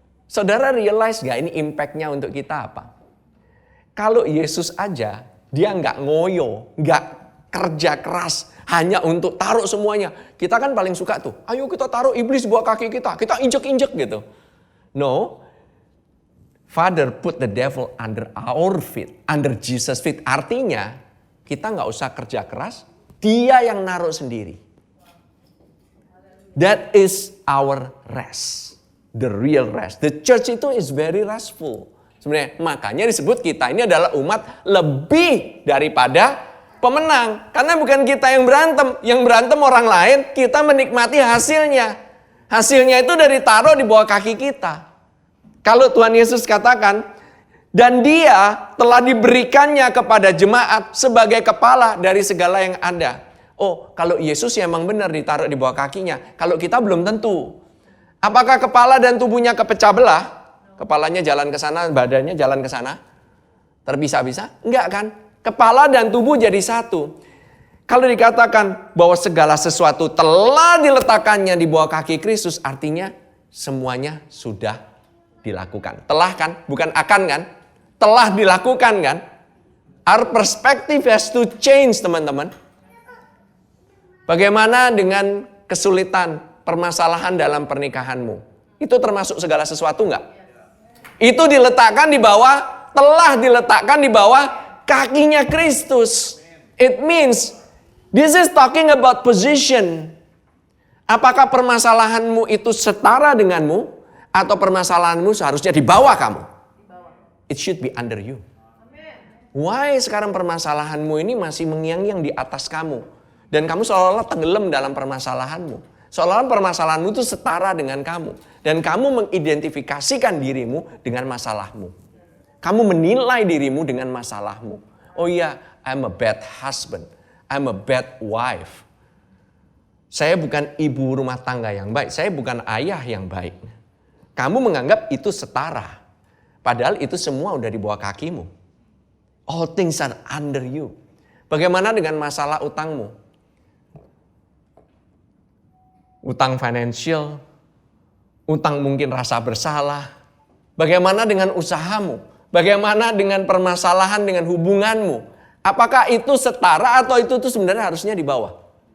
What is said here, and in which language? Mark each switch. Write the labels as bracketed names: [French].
[Indonesian] Saudara realize gak ini impactnya untuk kita apa? Kalau Yesus aja, dia gak ngoyo, gak kerja keras, hanya untuk taruh semuanya. Kita kan paling suka tuh, ayo kita taruh iblis buat kaki kita injek-injek gitu. [English] No, Father put the devil under our feet, under Jesus' feet. [Indonesian] Artinya, kita gak usah kerja keras, dia yang naruh sendiri. [English] That is our rest. The real rest. The church itu is very restful. [Indonesian] Sebenarnya makanya disebut kita ini adalah umat lebih daripada pemenang. Karena bukan kita yang berantem. Yang berantem orang lain, kita menikmati hasilnya. Hasilnya itu dari taruh di bawah kaki kita. Kalau Tuhan Yesus katakan, dan dia telah diberikannya kepada jemaat sebagai kepala dari segala yang ada. Oh, kalau Yesus ya emang benar ditaruh di bawah kakinya. Kalau kita belum tentu. Apakah kepala dan tubuhnya kepecah belah? Kepalanya jalan ke sana, badannya jalan ke sana? Terpisah-pisah? Enggak kan? Kepala dan tubuh jadi satu. Kalau dikatakan bahwa segala sesuatu telah diletakkannya di bawah kaki Kristus, artinya semuanya sudah dilakukan. Telah kan? Bukan akan kan? Telah dilakukan kan? [English] Our perspective has to change, [Indonesian] teman-teman. Bagaimana dengan kesulitan, permasalahan dalam pernikahanmu? Itu termasuk segala sesuatu enggak? Itu telah diletakkan di bawah kakinya Kristus. [English] It means, this is talking about position. [Indonesian] Apakah permasalahanmu itu setara denganmu? Atau permasalahanmu seharusnya di bawah kamu? [English] It should be under you. [Indonesian] Why sekarang permasalahanmu ini masih mengiang-iang di atas kamu? Dan kamu seolah-olah tenggelam dalam permasalahanmu. Seolah-olah permasalahanmu itu setara dengan kamu. Dan kamu mengidentifikasikan dirimu dengan masalahmu. Kamu menilai dirimu dengan masalahmu. Oh iya, [English] I'm a bad husband. I'm a bad wife. [Indonesian] Saya bukan ibu rumah tangga yang baik. Saya bukan ayah yang baik. Kamu menganggap itu setara. Padahal itu semua udah di bawah kakimu. [English] All things are under you. [Indonesian] Bagaimana dengan masalah utangmu? Utang financial, utang mungkin rasa bersalah. Bagaimana dengan usahamu? Bagaimana dengan permasalahan dengan hubunganmu? Apakah itu setara atau itu sebenarnya harusnya di bawah?